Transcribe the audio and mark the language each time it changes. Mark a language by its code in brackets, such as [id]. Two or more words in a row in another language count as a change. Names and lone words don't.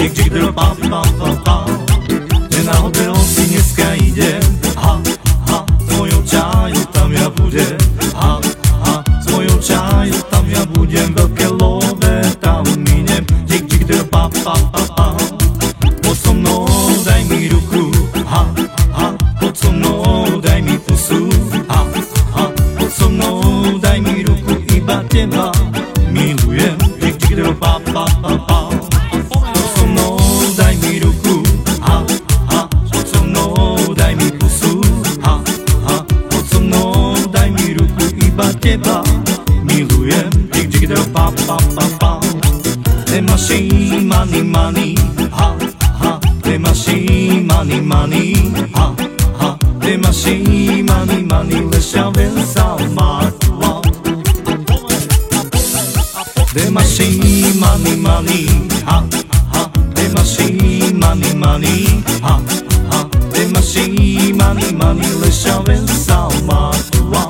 [sk] dr pa pa pa pa. Že na hotel si dneska ide, ha ha, s mojou čajou tam ja budem, ha ha, s mojou čajou tam ja budem, veľké love tam miniem, tik tik dr pa pa pa pa. Poď so mnou, daj mi ruku, ha ha, poď so mnou, daj mi pusu, ha ha, poď so mnou, daj mi ruku, iba teba milujem, tik tik dr pa pa pa pa. Poď so mnou, daj mi ruku, ha ha, poď so mnou, daj mi pusu, ha ha, poď so mnou, daj mi ruku, iba teba milujem, tik tik dr pa pa pa pa. [en] The machine, money, money, ha ha, the machine, money, money, ha ha, the machine, money, money, [sk] ležia ven sa mátua. [en] The machine, money, money, ha ha, the machine, money, money, ha ha, the machine, money, money, [sk] ležia ven sa mátua.